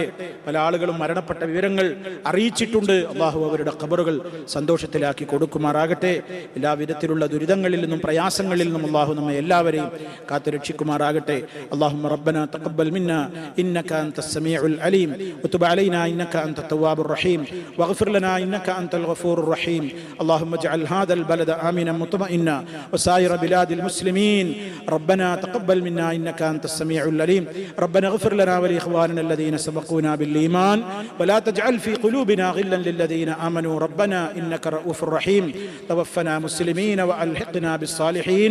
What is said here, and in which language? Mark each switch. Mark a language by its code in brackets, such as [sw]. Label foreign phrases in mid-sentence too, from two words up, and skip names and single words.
[ml] പല ആളുകളും മരണപ്പെട്ട വിവരങ്ങൾ അറിയിച്ചിട്ടുണ്ട്. അല്ലാഹു അവരുടെ ഖബറുകൾ സന്തോഷത്തിലാക്കി കൊടുക്കുമാറാകട്ടെ. എല്ലാവിധത്തിലുള്ള ദുരിതങ്ങളിൽ നിന്നും പ്രയാസങ്ങളിൽ നിന്നും അല്ലാഹു നമ്മെ എല്ലാവരെയും കാത്തു രക്ഷിക്കുമാറാകട്ടെ. [ar] اللهم ربنا تقبل منا إنك أنت السميع العليم وتب علينا إنك أنت التواب الرحيم واغفر لنا إنك أنت الغفور الرحيم. അല്ലാഹുമ്മ اجعل هذا البلد آمنا مطمئنا وسائر بلاد المسلمين. ربنا تقبل منا إنك أنت السميع العليم. ربنا اغفر لنا ولإخواننا الذين سبقونا بالإيمان ولا تجعل في قلوبنا غلا للذين آمنوا ربنا إنك رؤوف رحيم. توفنا مسلمين وألحقنا بالصالحين.